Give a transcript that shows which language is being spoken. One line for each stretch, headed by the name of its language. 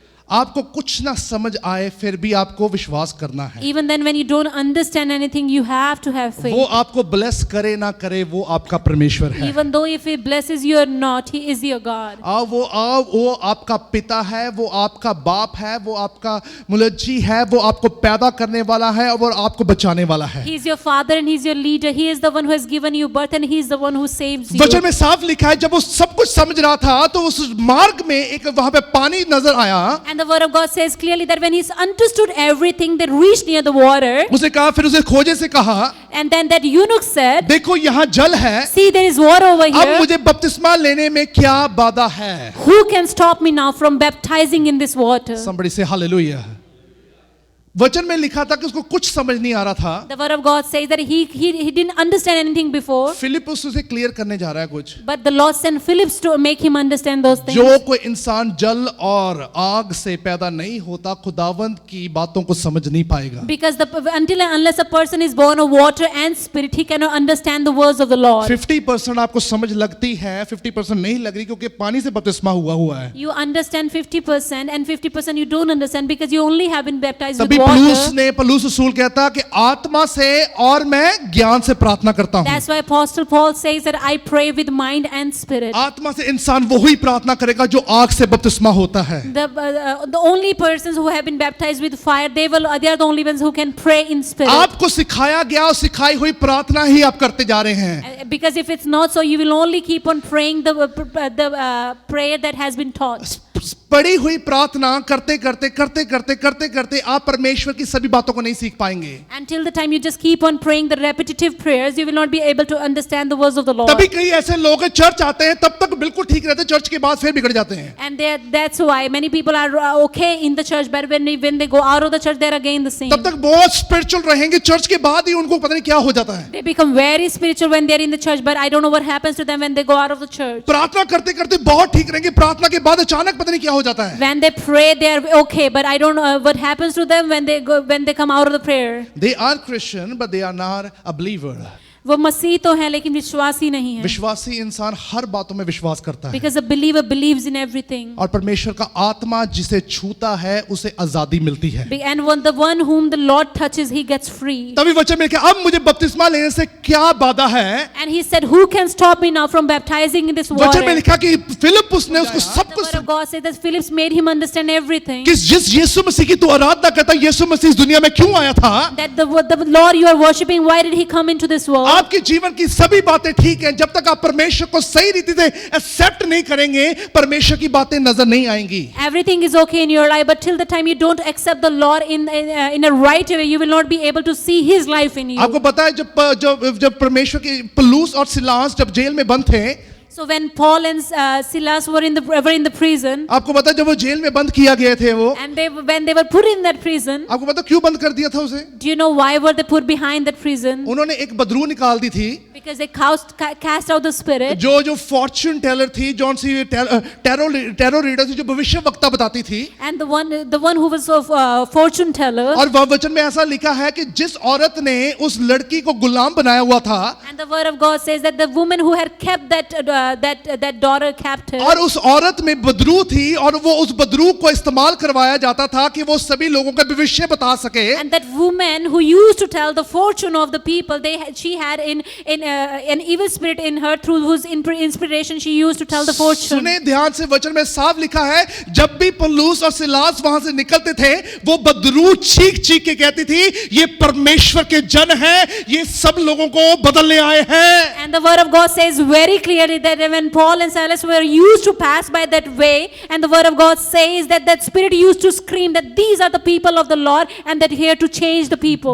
Hindi: आपको कुछ ना समझ आए फिर भी आपको विश्वास करना है।
English: Even then when you don't understand anything, you have to have faith.
Hindi: वो आपको ब्लेस करे ना करे वो आपका परमेश्वर है।
English: Even though if He blesses you or not, He is your God.
Hindi: वो आपका पिता है, वो आपका बाप है, वो आपका मुलज्जी है, वो आपको पैदा करने वाला है और वो आपको बचाने वाला है।
English: He is your father and He is your leader. He is the one who has given you birth and He is the one who saves you.
Hindi: वचन में साफ लिखा है, जब वो सब कुछ समझ रहा था तो उस मार्ग में एक वहां पे पानी नजर आया।
English: And the word of God says clearly that when He understood everything, they reached near the water.
Hindi: उसे कहा, फिर उसे खोजे से कहा,
English: And then that eunuch said,
Hindi: देखो यहाँ जल है,
English: see, there is water over
Hindi: अब
English: here.
Hindi: मुझे बपतिस्मा लेने में क्या बाधा है?
English: Who can stop me now from baptizing in this water? Somebody say hallelujah.
Hindi: वचन में लिखा था कि उसको कुछ समझ नहीं आ रहा था।
English: The word of God says that he didn't understand anything before.
Hindi: फिलिप्पुस उसे क्लियर करने जा रहा है कुछ।
English: But the Lord sent Philip to make him understand those things.
Hindi: जो कोई इंसान जल और आग से पैदा नहीं होता, खुदावंद की बातों को समझ नहीं पाएगा।
English: Because until and unless a person is born of water and spirit, he cannot understand the words of the Lord.
Hindi: 50% आपको समझ लगती है, 50% नहीं लग रही क्योंकि पानी से बपतिस्मा हुआ है।
English: You understand 50% and 50% you don't understand because you only have been baptized with
Hindi: तभी
English: water.
Hindi: पौलुस रसूल कहता कि आत्मा से और मैं ज्ञान से प्रार्थना करता हूँ।
English: That's why Apostle Paul says that I pray with mind and spirit.
Hindi: आत्मा से इंसान वही प्रार्थना करेगा जो आग से बपतिस्मा होता है।
English: The only persons who have been baptized with fire, they are the only ones who can pray in spirit.
Hindi: आपको सिखाया गया और सिखाई हुई प्रार्थना ही आप करते जा रहे हैं।
English: Because if it's not so, you will only keep on praying the prayer that has been taught.
Hindi: पड़ी हुई प्रार्थना करते करते आप परमेश्वर की सभी बातों को नहीं सीख पाएंगे।
English: Until the time you just keep on praying the repetitive prayers, you will not be able to understand the words of the Lord.
Hindi: तभी कई ऐसे लोग हैं, चर्च आते हैं तब तक बिल्कुल ठीक रहते हैं, चर्च के बाद फिर बिगड़ जाते हैं।
English: And that's why many people are okay in the church, but when they go out of the church, they're again the same.
Hindi: तब तक बहुत स्पिरिचुअल रहेंगे, चर्च के बाद ही उनको पता नहीं क्या हो जाता है।
English: They become very spiritual when they're in the church, but I don't know what happens to them when they go out of the church.
Hindi: प्रार्थना करते करते बहुत ठीक रहेंगे, प्रार्थना के बाद अचानक पता नहीं क्या हो जाता है।
English: When they pray, they are okay, but I don't know what happens to them when they come out of the prayer. They are Christian, but they are not a believer.
Hindi: वो मसीह तो है लेकिन विश्वासी नहीं है. विश्वासी इंसान हर बातों में विश्वास करता है.
English: Because a believer believes in everything.
Hindi: और परमेश्वर का आत्मा जिसे छूता है उसे आजादी मिलती है.
English: And when the one whom the Lord touches, he gets free.
Hindi: तभी वचन में क्या, अब मुझे बपतिस्मा लेने से क्या बाधा है?
English: And he said, who can stop me now from baptizing in this water?
Hindi: वचन में लिखा कि फिलिप्पुस ने उसको सब
English: The word of God says that Philip made him understand everything.
Hindi: कि जिस यीशु मसीह की तू आराधना करता, यीशु मसीह इस दुनिया में क्यों आया था?
English: That the Lord you are worshiping, why did he come into this world?
Hindi: आपके जीवन की सभी बातें ठीक हैं, जब तक आप परमेश्वर को सही रीति से एक्सेप्ट नहीं करेंगे, परमेश्वर की बातें नजर नहीं आएंगी.
English: Everything is okay in your life, but till the time you don't accept the Lord in a right way, you will not be able to see His life in you.
Hindi: आपको पता है जब परमेश्वर के पौलुस और सिलास जब jail में बंद थे,
English: So when Paul and Silas were in the prison,
Hindi: आपको पता है जब वो जेल में बंद किया गए थे वो,
English: and when they were put in that prison,
Hindi: आपको पता क्यों बंद कर दिया था उसे?
English: do you know why were they put behind that prison?
Hindi: उन्होंने एक बदरू निकाल दी थी.
English: Because they cast out the spirit.
Hindi: जो फॉर्च्यून टेलर थी, जौन सी टैरो रीडर थी, जो भविष्य वक्ता बताती थी.
English: And the one who was of fortune teller.
Hindi: और वचन में ऐसा लिखा है कि जिस औरत ने उस लड़की को गुलाम बनाया हुआ था,
English: And the word of God says that the woman who had kept that daughter captive.
Hindi: और उस औरत में बदरू थी और वो उस बदरू को इस्तेमाल करवाया जाता था कि वो सभी लोगों का भविष्य बता सके.
English: And that woman who used to tell the fortune of the people, she had an evil spirit in her through whose inspiration she used to tell the fortune.
Hindi: सुने ध्यान से, वचन में साफ लिखा है, जब भी पौलुस और सिलास वहां से निकलते थे, वो बदरू चीख के कहती थी, ये परमेश्वर के जन हैं, ये सब लोगों को बदलने आए हैं.
English: And the word of God says very clearly that when Paul and Silas were used to pass by that way, and the word of God says that spirit used to scream that these are the people of the Lord and that here to change the people.